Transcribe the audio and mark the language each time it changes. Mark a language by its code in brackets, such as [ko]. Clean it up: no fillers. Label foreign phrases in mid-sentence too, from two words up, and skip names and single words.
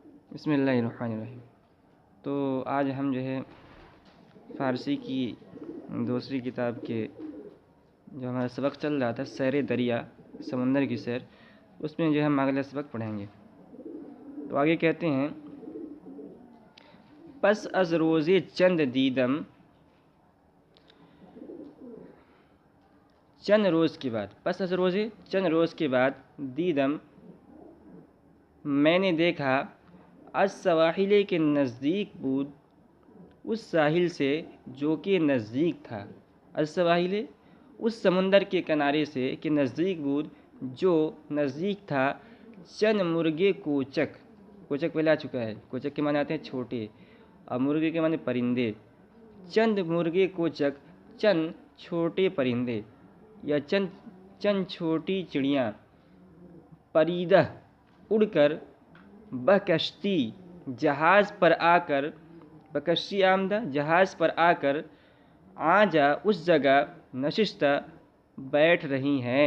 [ur] بسم اللہ الرحمن الرحیم۔ تو آج ہم جو ہے فارسی کی دوسری کتاب کے جو ہمارا سبق چل رہا تھا سیر دریا سمندر کی سیر، اس میں جو ہم اگلا سبق پڑھیں گے۔ تو آگے کہتے ہیں، [fa] پس از روز چند دیدم، [ur] چند روز کے بعد، [fa] پس از روز چند [ur] روز کے بعد، دیدم میں نے دیکھا، [fa] از سواحلے [ur] کے نزدیک بود، اس ساحل سے جو کہ نزدیک تھا، از سواحلے اس سمندر کے کنارے سے [fa] کہ نزدیک بود [ur] جو نزدیک تھا، [fa] چند مرغے کوچک، کوچک [ur] پہلے آ چکا ہے، کوچک کے معنی آتے ہیں چھوٹے اور مرغے کے معنی پرندے، [fa] چند مرغے کوچک، [ur] چند چھوٹے پرندے یا چند چھوٹی چڑیاں، پریدہ اڑ کر، بکشتی جہاز پر آ کر، [fa] بکشتی آمدہ [ur] جہاز پر آ کر، آجا اس جگہ، نشستہ بیٹھ رہی ہیں۔